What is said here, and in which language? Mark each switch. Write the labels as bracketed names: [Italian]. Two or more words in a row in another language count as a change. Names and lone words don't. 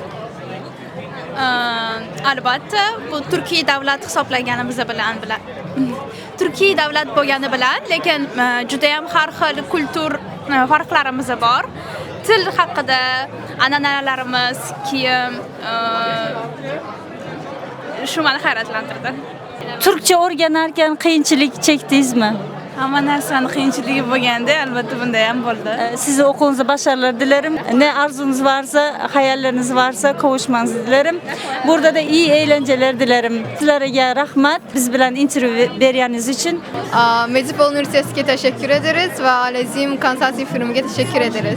[Uzbek] Albatta, bu Turkiya davlat hisoblanganimiz bilan Turkiya davlat bo'lgani bilan, lekin juda ham har xil kultur farqlarimiz bor. Til haqida, an'analarimiz, kiyim, shu meni hayratlantirdi. Turkcha o'rganarkan qiyinchilik chekdingizmi? Hamma narsani qiyinchiligi bo'lganda, albatta bunda ham bo'ldi. [Turkish] Size okulunuzda başarılar dilerim. Ne arzunuz varsa, hayalleriniz varsa kavuşmanızı dilerim. Burada da iyi eğlenceler dilerim. Sizlere rahmat. Biz bilen interview verdiğiniz için. Medipol Üniversitesi'ne teşekkür ederiz ve Alezim Konstantin firmaya teşekkür ederiz.